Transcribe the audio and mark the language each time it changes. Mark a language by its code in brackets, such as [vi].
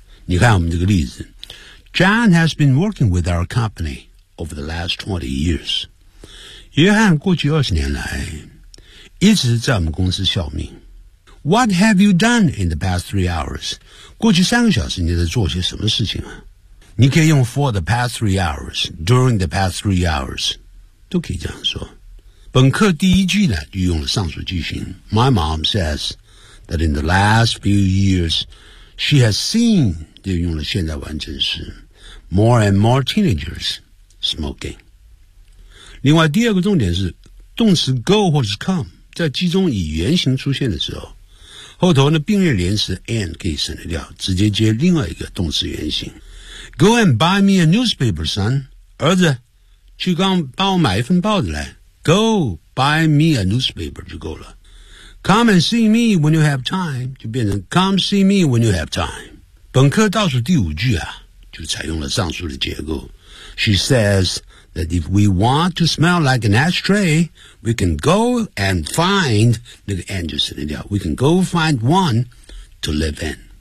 [zh] 你看我们这个例子， [en] John has been working with our company over the last 20 years。 [zh] 约翰过去二十年来一直在我们公司效命。 [en] What have you done in the past 3 hours? [zh] 过去三个小时你在做些什么事情啊？你可以用 [en] for the past 3 hours, during the past 3 hours, [zh] 都可以这样说。本课第一句呢就用了上述句型。 [en] My mom says that in the last few years, she has seen, [zh] 就用了现在完成时 [en] more and more teenagers smoking. [zh] 另外第二个重点是动词 go 或者是 come, 在句中以原形出现的时候，后头呢并列连词 and 可以省得掉，直接接另外一个动词原形。 [en] Go and buy me a newspaper, son. [zh] 儿子，去帮我买一份报纸来。 [en] Go buy me a newspaper [zh] 就够了。 [en] Come and see me when you have time [zh] 就变成 [en] Come see me when you have time。 [zh] 本课倒数第五句啊就采用了上述的结构。 [en] She says that if we want to smell like an ashtray,We can go and find, [zh] 那个 and 就省得掉， [en] we can go find one to live in.